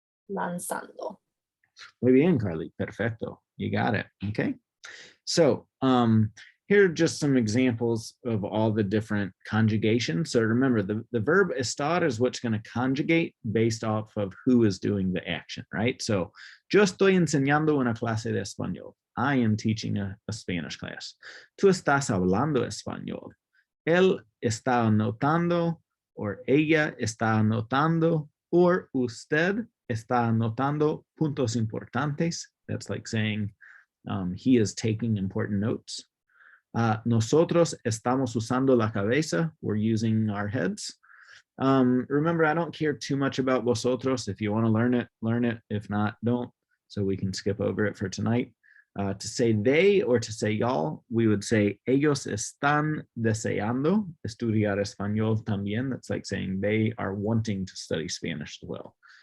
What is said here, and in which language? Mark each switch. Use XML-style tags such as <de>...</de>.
<es>Lanzando. Muy bien, Carly. Perfecto.</es> <en>You got it. Okay. So here are just some examples of all the different conjugations. So remember, the verb estar is what's going to conjugate based off of who is doing the action, right?</en> <es>So yo estoy enseñando una clase de español.</es> <en>I am teaching a Spanish class.</en> <es>Tú estás hablando español. Él está anotando, or ella está anotando, or usted está anotando puntos importantes.</es> <en>That's like saying he is taking important notes.</en> <es>Nosotros estamos usando la cabeza.</es> <en>We're using our heads. Remember, I don't care too much about vosotros. If you want to learn it, learn it. If not, don't. So we can skip over it for tonight. To say they or to say y'all, we would say</en> <es>ellos están deseando estudiar español también.</es> <en>That's like saying they are wanting to study Spanish as well.</en>